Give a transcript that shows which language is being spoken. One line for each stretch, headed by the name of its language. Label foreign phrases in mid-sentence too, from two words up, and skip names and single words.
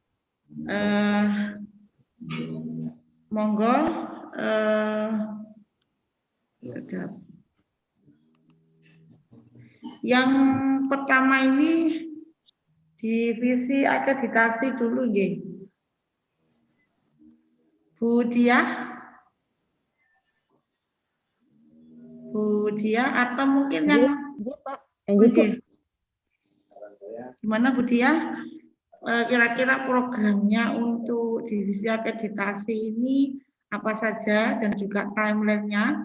Indonesian: Monggo. Yang pertama ini divisi akreditasi dulu nggih. Bu Diah atau mungkin yang Pak. Gimana Bu Diah? Kira-kira programnya untuk divisi akreditasi ini apa saja dan juga timeline-nya?